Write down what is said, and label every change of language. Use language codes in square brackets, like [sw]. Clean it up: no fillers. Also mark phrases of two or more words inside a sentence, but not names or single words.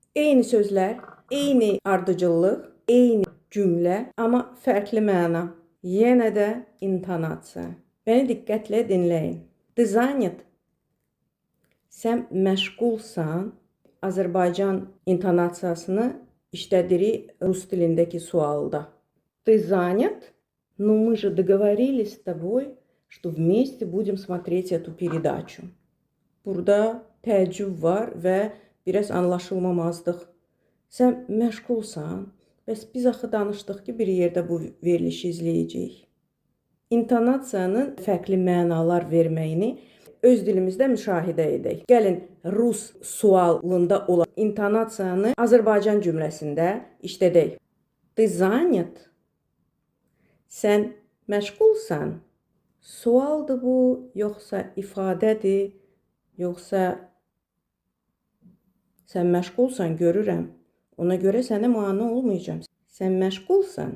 [az] Eyni sözlər, eyni ardıcıllıq, eyni cümlə, amma fərqli məna. Yenə də intonasiya. Bəni diqqətlə dinləyin. [ru] Ты занят? [az] Sən məşğulsan. Azərbaycan intonasiyasını işlədirik rus dilindəki sualda. [ru] Ты занят? Ну, мы же договорились с тобой, что вместе будем смотреть эту передачу. [az] Burada təəccüb var və biraz anlaşılmamazlıq. Sən məşğulsan, bəs biz axı danışdıq ki, bir yerdə bu verilişi izləyəcəyik. İntonasiyanın fərqli mənalar verməyini öz dilimizdə müşahidə edək. Gəlin, rus sualında olan intonasiyanı Azərbaycan cümləsində işlədək. [ru] Ты занят? [az] Sən məşğulsan? Sualdır bu, yoxsa ifadədir, yoxsa sən məşğulsan görürəm. Ona görə sənə mane olmayacağam. Sən məşğulsan?